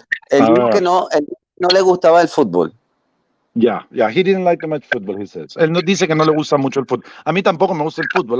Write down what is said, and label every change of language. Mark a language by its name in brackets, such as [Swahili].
[Spanish] Él dijo que no le gustaba el fútbol. [English] Yeah, he didn't like much football, he says. [Spanish] Él no dice que no le gusta mucho el fútbol. A mí tampoco me gusta el fútbol.